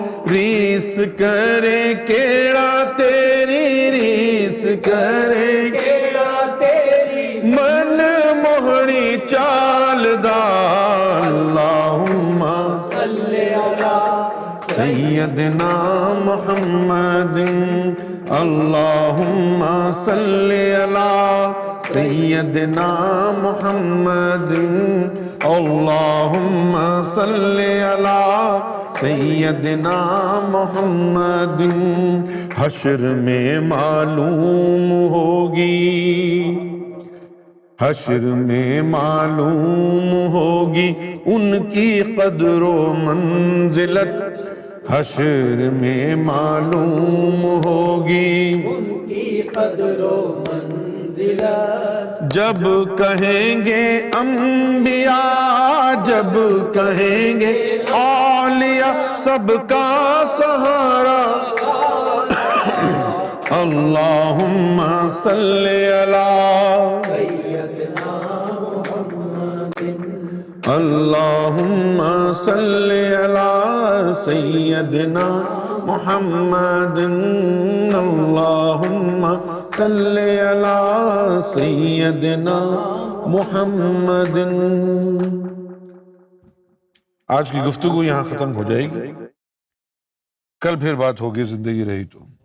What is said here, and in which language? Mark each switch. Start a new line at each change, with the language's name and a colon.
Punjabi: Race کرے کیڑا تیری ریس کرے کیڑا تیری، من موہنی چال دا،
Arabic: اللہم صلی علی سیدنا محمد،
Punjabi: اللہم صلی علی سیدنا محمد،
Arabic: اللہم صلی علی سیدنا محمد.
Urdu: حشر میں معلوم ہوگی، حشر میں معلوم ہوگی ان کی قدر و منزلت. حشر میں معلوم ہوگی ان کی قدر و منزلت. جب کہیں گے انبیاء، جب کہیں گے اولیاء، سب کا سہارا.
Arabic: اللہم صلی علی سیدنا محمد. اللہم صلی علی سیدنا محمد. اللہم صلی علی سیدنا محمد.
Urdu: آج کی گفتگو یہاں ختم ہو جائے گی، کل پھر بات ہوگی زندگی رہی تو.